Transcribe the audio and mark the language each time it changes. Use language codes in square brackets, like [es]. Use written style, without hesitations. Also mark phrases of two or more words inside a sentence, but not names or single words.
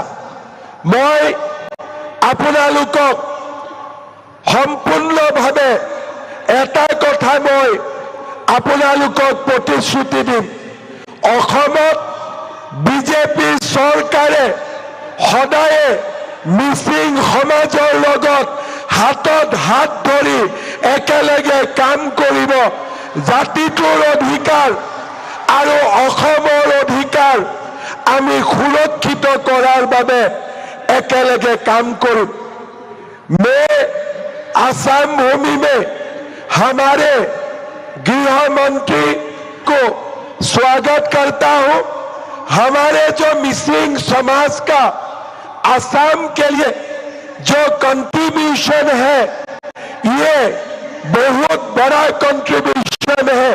[as] মই আপোনালোকক সম্পূৰ্ণভাৱে এটা কথা মই আপোনালোকক প্ৰতিশ্ৰুতি দিম, অসমত বিজেপি চৰকাৰে সদায়ে মিচিং সমাজৰ লগত হাতত হাত ধৰি একেলগে কাম কৰিব। জাতিটোৰ অধিকাৰ আৰু অসমৰ অধিকাৰ আমি সুৰক্ষিত কৰাৰ বাবে একেলগে কাম কৰিম। [hi] मैं आसाम भूमि में हमारे गृह मंत्री को स्वागत करता हूं। हमारे जो मिसिंग समाज का आसाम के लिए जो कंट्रीब्यूशन है, ये बहुत बड़ा कंट्रीब्यूशन है।